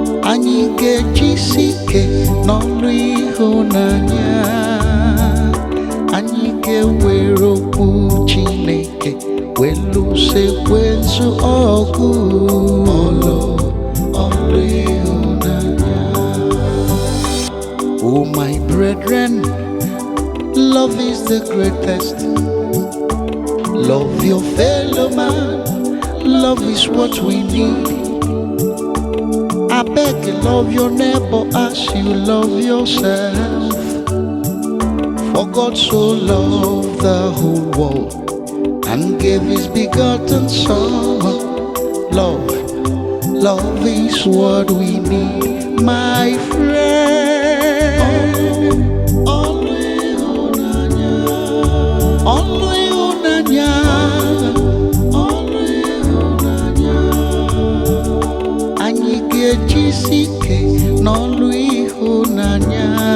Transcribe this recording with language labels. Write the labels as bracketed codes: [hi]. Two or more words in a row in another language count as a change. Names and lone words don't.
[ig] Anyị ga-ejisi ike n'ọlụ ịhụnanya. Anyị ga-ewere okwu Chineke wee lụso ekwensu ọgụ. Ọlụ, ọlụ ịhụnanya. [en] Oh, my brethren, love is the greatest. Love your fellow man. Love is what we need. I beg, love your neighbor as you love yourself. For God so loved the whole world and gave his begotten Son. Love, love is what we need, my friend. [ig] Ọlụ ịhụnanya. Ọlụ ịhụnanya. Ọlụ ịhụnanya. Anyị ga-ejisi ike n'ọlụ ịhụnanya.